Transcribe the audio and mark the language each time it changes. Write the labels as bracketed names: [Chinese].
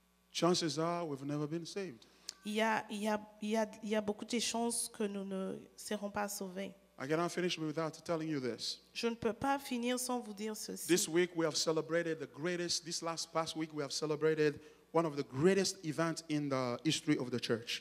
[English] chances are we've never been saved. [French] il y a beaucoup de chances que nous ne serons pas sauvés. [English] I cannot finish without telling you this. [French] Je ne peux pas finir sans vous dire ceci. [English] This week we have celebrated this past week we have celebrated one of the greatest events in the history of the church.